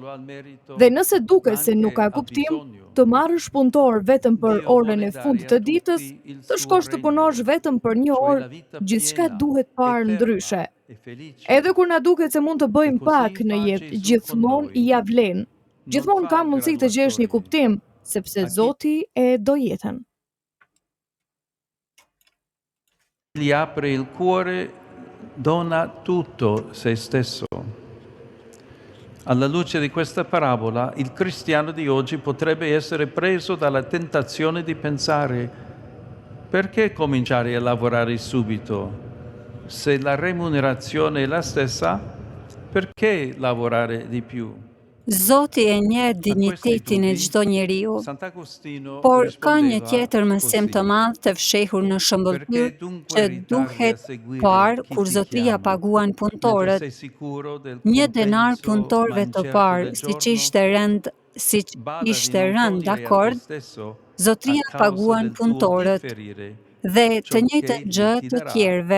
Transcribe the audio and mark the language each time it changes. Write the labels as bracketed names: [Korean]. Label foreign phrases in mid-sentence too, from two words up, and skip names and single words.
[Albanian] Dhe nëse duket se nuk ka kuptim, të marrësh punëtor vetëm për orën e fundit të ditës, të shkosh të punosh vetëm për një orë, gjithçka duhet parë ndryshe. Edhe kur na duket se mund të bëjmë pak në jetë, gjithmonë i ja vlen. Gjithmonë ka mundësi të gjesh një kuptim, sepse Zoti e do jetën. [Italian] Gli apre il cuore, dona tutto se stesso. Alla luce di questa parabola, il cristiano di oggi potrebbe essere preso dalla tentazione di pensare: perché cominciare a lavorare subito? Se la remunerazione è la stessa, perché lavorare di più? [Albanian] Zoti e njeh dinjitetin e çdo njeriu, por ka një tjetër mësim të madh të fshehur në shëmbëltyr që duhet parë kur zotëria paguan punëtorët. 1 denar punëtorëve të parë, siç ishte rënd dakord, zotëria paguan punëtorët dhe të njëjtën gjë të tjerëve.